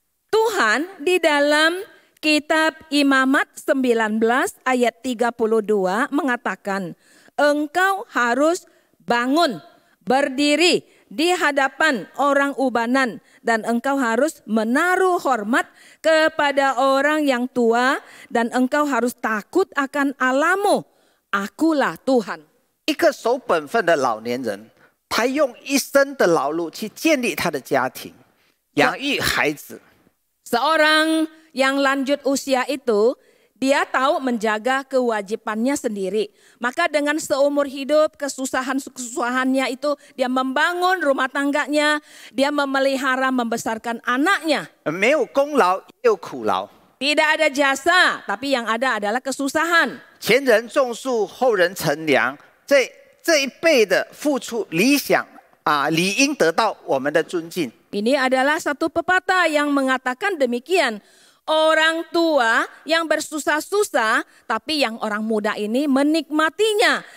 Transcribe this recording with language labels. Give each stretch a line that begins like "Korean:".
Indonesian: Tuhan di dalam kitab Imamat 19 ayat 32 mengatakan, engkau harus bangun, berdiri di hadapan orang ubanan, dan engkau harus menaruh hormat kepada orang yang tua, dan engkau harus takut akan Allahmu. Akulah Tuhan.
Chinese: 一个守本分的老年人，他用一生的劳碌去建立他的家庭，养育孩子。
Indonesian: Seorang yang lanjut usia itu, dia tahu menjaga kewajibannya sendiri. Maka dengan seumur hidup kesusahannya itu, dia membangun rumah tangganya, dia memelihara, membesarkan anaknya.
Chinese: 没有功劳也有苦劳。
Indonesian: Tidak ada jasa, tapi yang ada adalah kesusahan.
Chinese: 前人种树，后人乘凉，这一辈的付出理想理应得到我们的尊敬。
Indonesian: Ini adalah satu pepatah yang mengatakan demikian. Orang tua yang bersusah-susah, tapi yang orang muda ini menikmatinya.